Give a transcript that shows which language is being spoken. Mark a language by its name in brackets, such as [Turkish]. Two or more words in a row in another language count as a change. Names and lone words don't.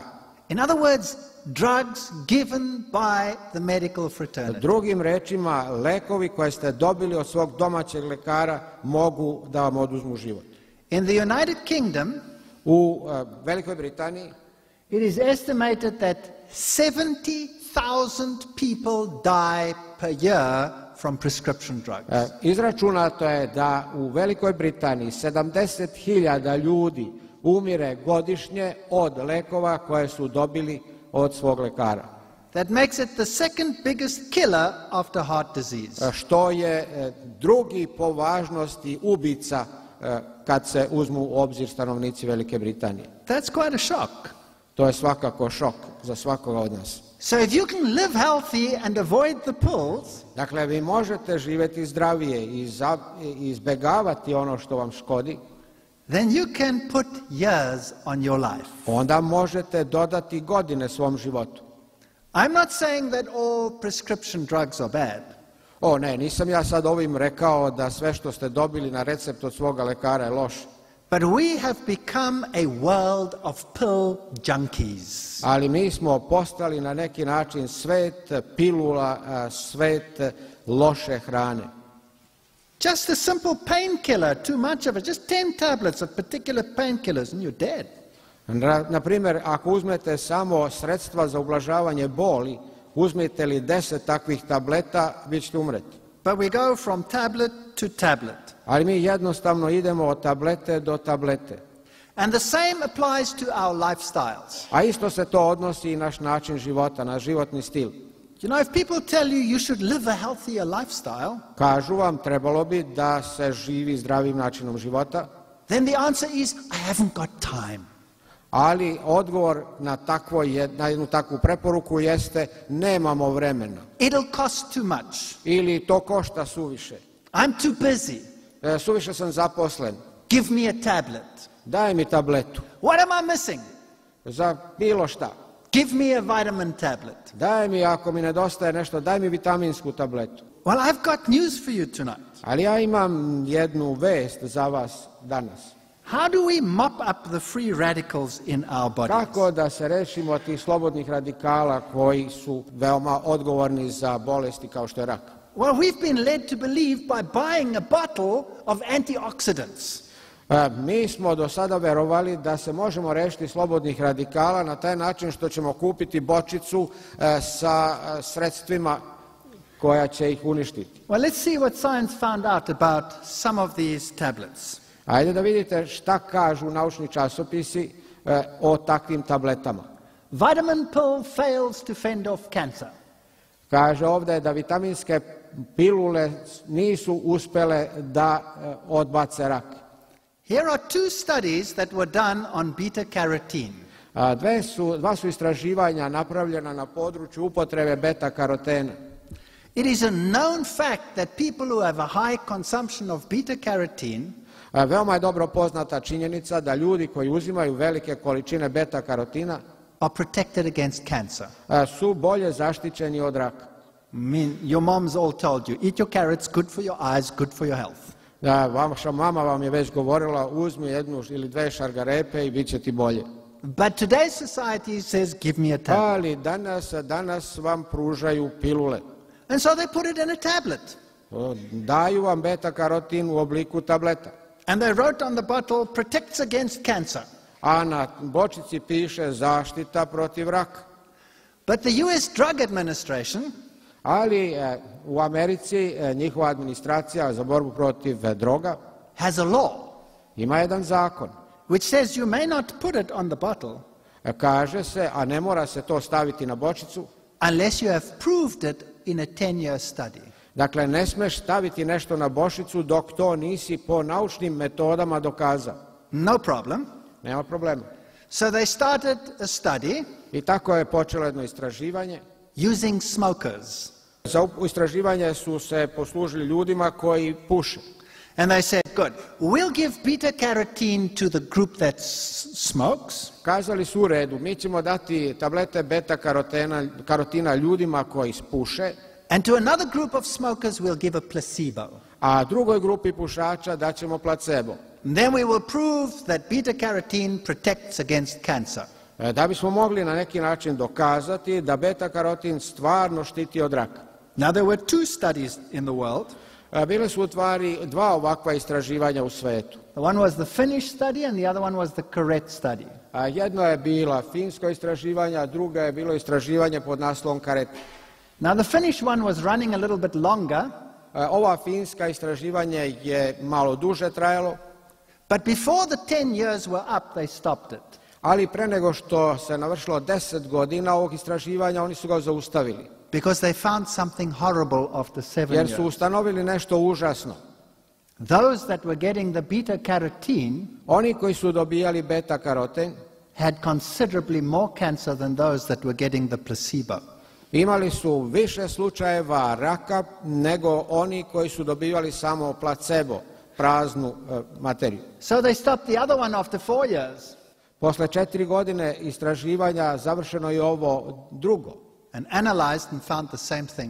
[English] In other words, drugs given by the medical fraternity. [Serbian] Drugim rečima, lekovi koje ste dobili od svog domaćeg lekara mogu da vam oduzmu život. [English] In the United Kingdom, [Serbian] U Velikoj Britaniji [English] it is estimated that 70,000 people die per year from prescription drugs. [Serbian] izračunato je da u Velikoj Britaniji 70.000 ljudi umire godišnje od lekova koje su dobili od svog lekara. [English] That makes it the second biggest killer after heart disease. [Serbian] Što je drugi po važnosti ubica kad se uzmu u obzir stanovnici Velike Britanije. [English] That's quite a shock. [Serbian] To je svakako šok za svakoga od nas. [English] So if you can live healthy and avoid the pills, [Serbian] Dakle, vi možete živjeti zdravije i izbjegavati ono što vam škodi, [English] then you can put years on your life. [Serbian] onda možete dodati godine svom životu. [English] I'm not saying that all prescription drugs are bad. [Serbian] O ne, nisam ja sad ovim rekao da sve što ste dobili na recept od svoga lekara je loše. [English] But we have become a world of pill junkies. [Serbian] Ali mi smo postali na neki način svet pilula, svet loše hrane. [English] Just a simple painkiller, too much of it, just 10 tablets of particular painkillers and you're dead. [Serbian] Na primjer, ako uzmete samo sredstva za ublažavanje boli, uzmete li 10 takvih tableta, vi ćete umreti. [English] But we go from tablet to tablet. [Serbian] Ali mi jednostavno idemo od tablete do tablete. [English] And the same applies to our lifestyles. [Serbian] A isto se to odnosi i naš način života, naš životni stil. [English] You know, if people tell you you should live a healthier lifestyle, [Serbian] Kažu vam, trebalo bi da se živi zdravim načinom života, [English] then the answer is, I haven't got time. [Serbian] ali odgovor na jednu takvu preporuku jeste nemamo vremena. [English] It'll cost too much. [Serbian] Ili to košta suviše. [English] I'm too busy. [Serbian] Suviše sam zaposlen. [English] Give me a tablet. [Serbian] Daj mi tabletu. [English] What am I missing? [Serbian] Za bilo šta. [English] Give me a vitamin tablet. [Serbian] Daj mi, ako mi nedostaje nešto, daj mi vitaminsku tabletu. [English] Well, I've got news for you tonight. [Serbian] Ali ja imam jednu vest za vas danas. [English] How do we mop up the free radicals in our bodies? [Serbian] Kako da se rešimo tih slobodnih radikala koji su veoma odgovorni za bolesti kao što je rak? [English] Well, we've been led to believe by buying a bottle of antioxidants. [Serbian] Mi smo do sada verovali da se možemo rešiti slobodnih radikala na taj način što ćemo kupiti bočicu sa sredstvima koja će ih uništiti. [English] Well, let's see what science found out about some of these tablets. [Serbian] Ajde da vidite šta kažu naučni časopisi o takvim tabletama. [English] Vitamin pill fails to fend off cancer. [Serbian] Kaže ovdje da vitaminske pilule nisu uspjele da odbace rak. [English] Here are two studies that were done on beta carotene. [Serbian] Dva su istraživanja napravljena na području upotrebe beta karotena. [English] It is a known fact that people who have a high consumption of beta carotene [Serbian] Veoma je dobro poznata činjenica da ljudi koji uzimaju velike količine beta karotina [English] are protected against cancer. [Serbian] Su bolje zaštićeni od raka. [English] Your moms all told you, eat your carrots, good for your eyes, good for your health. [Serbian] Vaša mama vam je već govorila, uzmi jednu ili dve šargarepe i bit će ti bolje. [English] But today's society says, give me a tablet. [Serbian] Ali danas vam pružaju pilule. [English] And so they put it in a tablet. [Serbian] Daju vam beta karotin u obliku tableta. [English] And they wrote on the bottle, protects against cancer. [Serbian] A na bočici piše zaštita protiv raka. [English] But the US Drug Administration [Serbian] Ali u Americi njihova administracija za borbu protiv droga [English] has a law [Serbian] ima jedan zakon. [English] which says you may not put it on the bottle [Serbian] Kaže se, a ne mora se to staviti na bočicu, [English] unless you have proved it in a 10-year study. [Serbian] dakle ne smeš staviti nešto na bočicu dok to nisi po naučnim metodama dokazao. [English] No problem. [Serbian] Nema problema. [English] So they started a study [Serbian] I tako je počelo jedno istraživanje. [English] using smokers. [Serbian] Za istraživanje su se poslužili ljudima koji puše. [English] And they said, good, we'll give beta carotene to the group that smokes, [Serbian] Kazali su u redu, mi ćemo dati tablete beta karotina ljudima koji puše, [English] and to another group of smokers we'll give a placebo. [Serbian] a drugoj grupi pušača daćemo placebo. [English] And then we will prove that beta carotene protects against cancer. [Serbian] Da bismo mogli na neki način dokazati da beta karotin stvarno štiti od raka. [English] Now there were two studies in the world. [Serbian] Bile su u stvari dva ovakva istraživanja u svetu. [English] The one was the Finnish study and the other one was the Correct study. [Serbian] Jedno je bila finsko istraživanje, a druga je bilo istraživanje pod naslovom Karet. [English] Now the Finnish one was running a little bit longer, [Serbian] Ova finska istraživanje je malo duže trajalo, [English] but before the 10 years were up, they stopped it. [Serbian] ali pre nego što se navršilo 10 godina ovog istraživanja, oni su ga zaustavili. [English] Because they found something horrible after 7 [Serbian] Jer su [English] years. [Serbian] ustanovili nešto užasno. [English] Those that were getting the beta carotene [Serbian] Oni koji su dobijali beta karoten [English] had considerably more cancer than those that were getting the placebo. [Serbian] imali su više slučajeva raka nego oni koji su dobivali samo placebo, praznu materiju. [English] So they stopped the other one after 4 years [Serbian] Posle 4 godine istraživanja završeno je ovo drugo. [English] and analyzed and found the same thing.